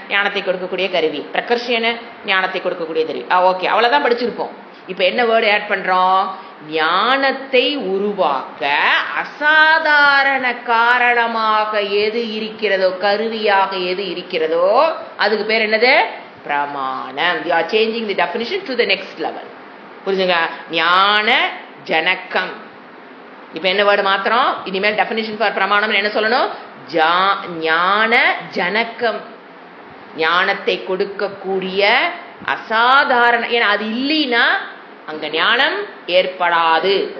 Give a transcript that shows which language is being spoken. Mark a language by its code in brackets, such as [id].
[ta] ஞானத்தை கொடுக்கக்கூடிய கருவி. பிரகர்ஷன ஞானத்தை கொடுக்கக்கூடிய கருவி. ஓகே, அவ்வளவுதான் படிச்சிருப்போம். இப்ப என்ன வேர்டு ஆட் பண்றோம்? ஞானத்தை உருவாக்க அசாதாரண காரணமாக எது இருக்கிறதோ, கருவியாக எது இருக்கிறதோ, அதுக்கு பேர் என்னது? பிரமாணம். [en] You are changing the definition to the next level. [ta] புரிஞ்சுங்க? ஞான ஜனக்கம். இப்ப என்ன வேர்டு மாத்திரம்? இனிமேல் [en] definition for [ta] பிரமாணம் என்ன சொல்லணும்? ஞான ஜனக்கம். ஞானத்தை கொடுக்கக்கூடிய அசாதாரண. ஏன்னா அது இல்லைன்னா அங்க ஞானம் ஏற்படாது.